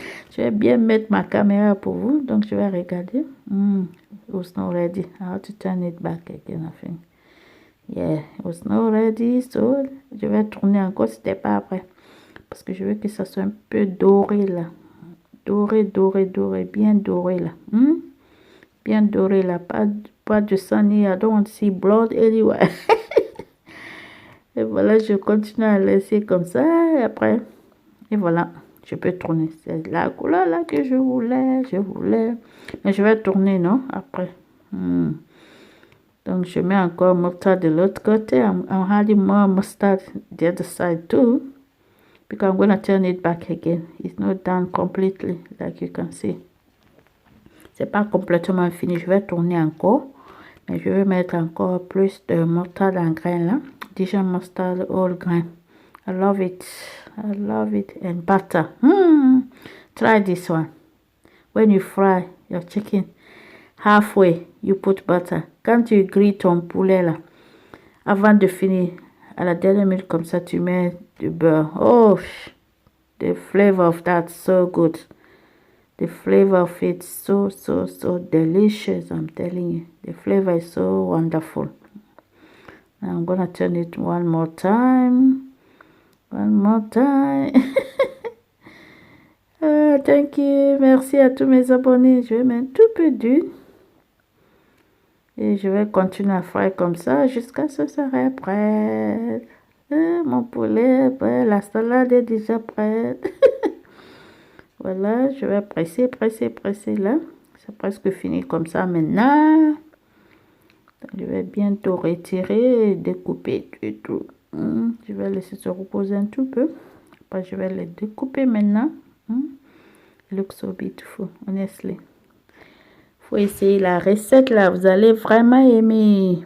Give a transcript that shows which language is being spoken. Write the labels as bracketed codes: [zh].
[fr] Je vais bien mettre ma caméra pour vous, donc je vais regarder. [en] It was not ready. I have to turn it back again, I think. Yeah, it was not ready, so [fr] je vais tourner encore, c'était pas après. Parce que je veux que ça soit un peu doré là. Doré, doré, doré, bien doré là. Bien doré là, pas de sang ni, [en] I don't want to see blood anywhere. [fr] Et voilà, je continue à laisser comme ça, et après, et voilà, je peux tourner. C'est la couleur là que je voulais. Mais je vais tourner, non, après. Donc, je mets encore mustard de l'autre côté. [en] I'm adding more mustard the other side too. Because I'm going to turn it back again. It's not done completely, like you can see. [fr] C'est pas complètement fini. Je vais tourner encore. Mais je vais mettre encore plus de mustard en grain là. [en] Dijon mustard all grain. I love it. I love it. And butter. Try this one. When you fry your chicken, halfway, you put butter. Quand tu grilles ton poulet là, avant de finir, à la dernière minute comme ça, tu mets du beurre. Oh, the flavor of that so good. The flavor of it so delicious, I'm telling you. The flavor is so wonderful. Now I'm gonna turn it one more time. One more time. Thank you. [fr] Merci à tous mes abonnés. Je vais mettre un tout peu d'huile. Et je vais continuer à faire comme ça jusqu'à ce que ça soit prêt. Mon poulet est prêt. La salade est déjà prête. Voilà, je vais presser là. C'est presque fini comme ça maintenant. Je vais bientôt retirer et découper tout. Je vais laisser se reposer un tout peu. Après, je vais les découper maintenant. [en] It looks so beautiful, honestly. [fr] Faut essayer la recette là. Vous allez vraiment aimer.